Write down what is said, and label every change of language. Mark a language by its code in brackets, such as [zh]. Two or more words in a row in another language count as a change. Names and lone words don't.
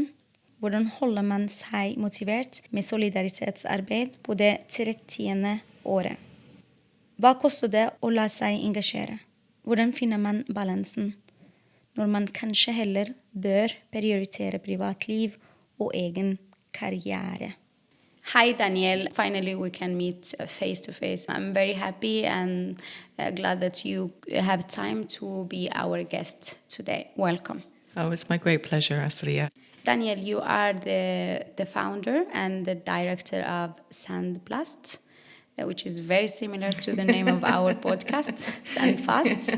[no] Hvordan holder man seg motivert med solidaritetsarbeid på det 30. året? Hva koster det å la seg engasjere? Hvordan finner man balansen når man kanskje heller bør prioritere privatliv og egen karriere? [en] Hi, Danielle. Finally, we can meet face to face. I'm very happy and glad that you have time to be our guest today. Welcome. Oh, it's my great pleasure, Asriya. Danielle, you are the founder and the director of Sandblast, which is very similar to the name of our podcast, SANDFAST.